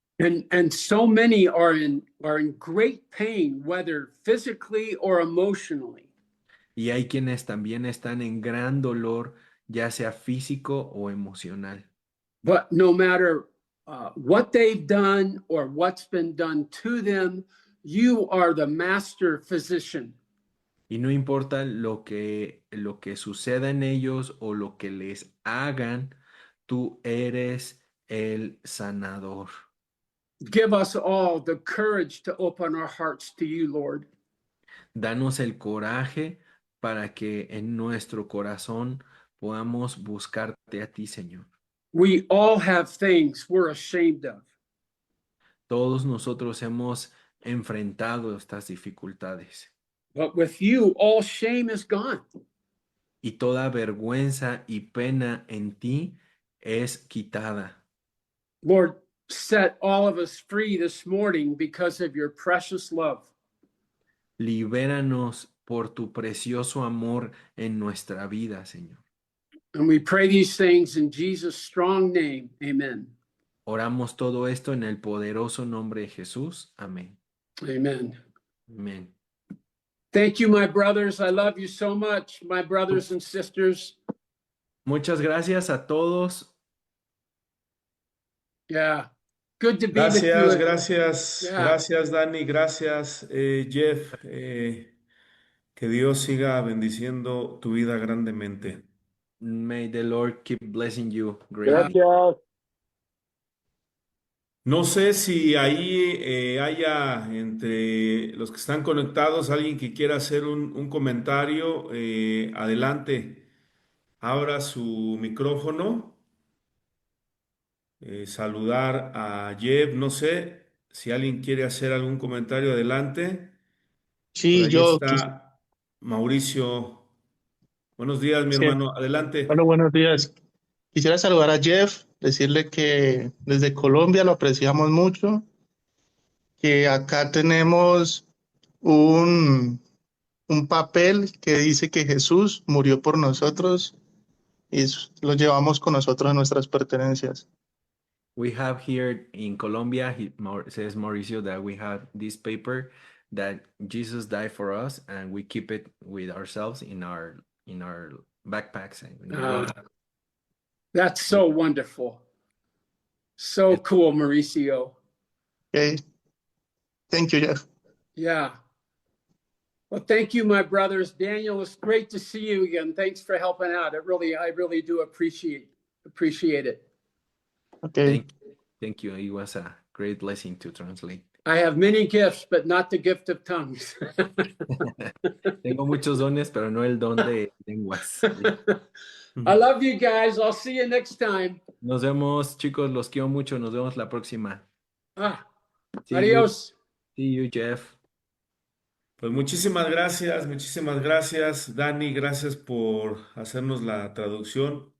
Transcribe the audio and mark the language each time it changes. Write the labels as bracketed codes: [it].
[en] And so many are in great pain, whether physically or emotionally. [es] Y hay quienes también están en gran dolor, ya sea físico o emocional. [en] But no matter what they've done or what's been done to them, you are the master physician. [es] Y no importa lo que suceda en ellos o lo que les hagan, tú eres el sanador. [en] Give us all the courage to open our hearts to you, Lord. [es] Danos el coraje para que en nuestro corazón podamos buscarte a ti, Señor. [en] We all have things we're ashamed of. [es] Todos nosotros hemos enfrentado estas dificultades [en] But with you, all shame is gone. [es] y toda vergüenza y pena en ti es quitada. [en] Lord, set all of us free this morning because of your precious love. [es] Libéranos por tu precioso amor en nuestra vida, Señor. [en] And we pray these things in Jesus' strong name. Amen. [es] Oramos todo esto en el poderoso nombre de Jesús. Amén. [en] Amen. [es] Amén. [en] Thank you, my brothers. I love you so much, my brothers and sisters. [es] Muchas gracias a todos. [en] Yeah. Good to be [es] Gracias, [en] with you. [es] gracias, [en] Yeah. [es] gracias Dani, gracias Jeff. Que Dios siga bendiciendo tu vida grandemente. [en] May the Lord keep blessing you greatly. [es] Gracias. No sé si ahí haya entre los que están conectados alguien que quiera hacer un comentario. Adelante, abra su micrófono. Saludar a Jeff, no sé si alguien quiere hacer algún comentario, adelante. Por Sí, ahí está Mauricio. Buenos días, mi sí, hermano. Adelante. bueno, buenos días. Quisiera saludar a Jeff, decirle que desde Colombia lo apreciamos mucho, que acá tenemos un, un papel que dice que Jesús murió por nosotros y lo llevamos con nosotros en nuestras pertenencias. [en] We have here in Colombia, says Mauricio, that we have this paper that Jesus died for us, and we keep it with ourselves in our backpacks. And That's so wonderful. So cool, Mauricio. Okay. Thank you, Jeff. Yeah. Well, thank you, my brothers. Daniel, it's great to see you again. Thanks for helping out. I really do appreciate it. Okay. Thank you. It was a great blessing to translate. I have many gifts, but not the gift of tongues. [es] Tengo muchos dones, pero no el don de lenguas. [en] I love you guys. I'll see you next time. [es] Nos vemos, chicos. Los quiero mucho. Nos vemos la próxima. [en] See [es] Adios. [en] See you, Jeff. [es] Pues muchísimas gracias, Dani, gracias por hacernos la traducción.